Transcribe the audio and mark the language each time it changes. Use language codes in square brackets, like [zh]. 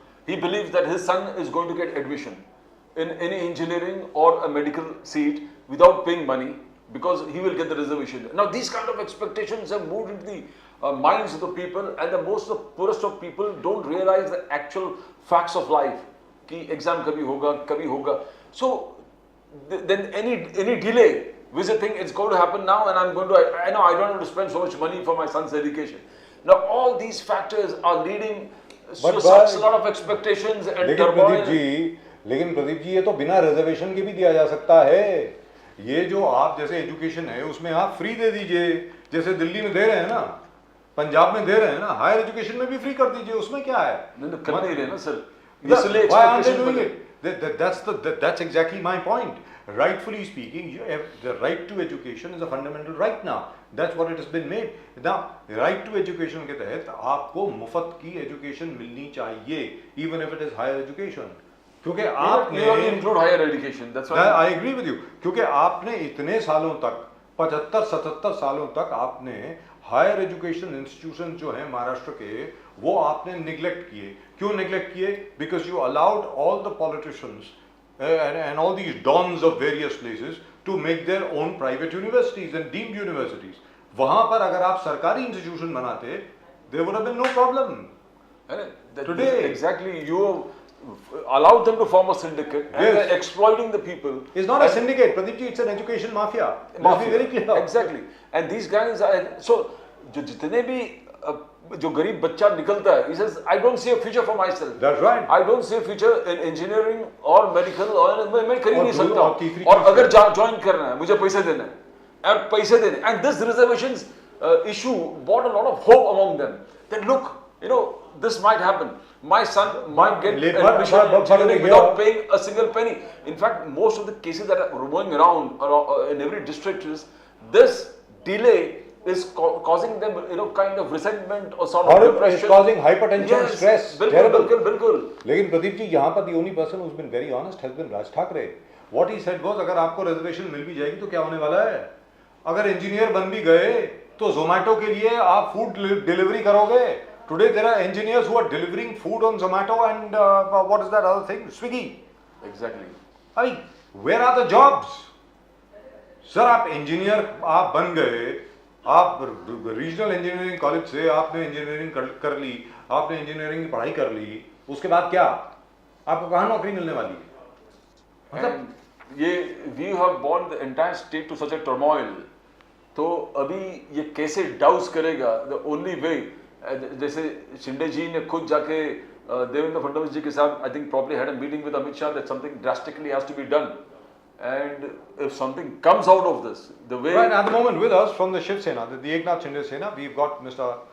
[en] He believes that his son is going to get admission in any engineering or a medical seat without paying money because he will get the reservation. Now these kind of expectations have moved into the minds of the people, and the poorest of people don't realize the actual facts of life. [hi] कि exam कभी होगा. [en] So then any delay, visiting, it's going to happen now, and I know I don't have to spend so much money for my son's education. Now all these factors are leading to such a lot of expectations and turmoil. [hi] लेकिन प्रदीप जी ये तो बिना reservation के भी दिया जा सकता है. ये जो आप जैसे एजुकेशन है उसमें आप फ्री दे दीजिए, जैसे दिल्ली में दे रहे हैं ना, पंजाब में दे रहे हैं ना, हायर एजुकेशन में भी फ्री कर दीजिए, उसमें क्या है? नहीं कर नहीं रहे ना sir. [en] Why aren't they doing it? That's exactly my point. Rightfully speaking, the right to education is a fundamental right now. That's what it has been made. Now, right to education [hi] के तहत आपको मुफ्त की education मिलनी चाहिए, [en] even if it is higher education. [hi] क्योंकि आपने [en] include higher education. That's why I agree with you. [hi] क्योंकि आपने इतने सालों तक 75-77 सालों तक आपने हायर एजुकेशन इंस्टीट्यूशन जो है महाराष्ट्र के वो आपने निगलेक्ट किए. क्यों निगलेक्ट किए? [en] Because you allowed all the politicians and all these dons of various places to make their own private universities and deemed universities. [hi] वहां पर अगर आप सरकारी इंस्टीट्यूशन बनाते, [en] there would have been no problem. Today, exactly, you allowed them to form a syndicate and Yes. they're exploiting the people. It's not a syndicate, Pradeep ji, it's an education mafia. Let's be very clear. Exactly. And these guys are, so [hi] जो जितने भी जो गरीब बच्चा निकलता है, [en] he says, I don't see a future for myself. That's right. I don't see a future in engineering or medical [hi] और मैं कर ही नहीं सकता और हूँ. तीसरी और चीज़ अगर ज्वाइन करना है, मुझे पैसे देना है, और पैसे देने. [en] And this reservations issue brought a lot of hope among them. That look, you know, this might happen. My son might get admission in engineering without paying a single penny. In fact, most of the cases that are going around in every district is this delay is causing them, you know, kind of resentment or sort of depression. It's causing hypertension, stress. [hi] बिल्कुल. लेकिन प्रदीप जी यहाँ पर [en] the only person who's been very honest has been Raj Thackeray. What he said was [hi] अगर आपको reservation मिल भी जाएगी तो क्या होने वाला है? अगर इंजीनियर बन भी गए तो जोमैटो के लिए आप फूड डिलीवरी करोगे. [en] Today there are engineers who are delivering food on Zomato and what is that other thing? Swiggy. Exactly. I mean, where are the jobs? [hi] Sir आप इंजीनियर आप बन गए, आप रीजनल इंजीनियरिंग कॉलेज से आपने engineering कर ली, आपने इंजीनियरिंग की पढ़ाई कर ली, उसके बाद क्या आपको कहाँ नौकरी मिलने वाली है? मतलब ये [en] we have borne the entire state to such a turmoil. [hi] तो अभी ये कैसे डाउस करेगा? [en] The only way, [hi] जैसे शिंदे जी ने खुद जाके देवेंद्र फडणवीस जी के साथ [en] I think probably had a meeting with Amit Shah that something drastically has to be done. And if something comes out of this, the way right at the moment with us from the Shiv Sena, the Eknath Shinde Sena, we've got Mr.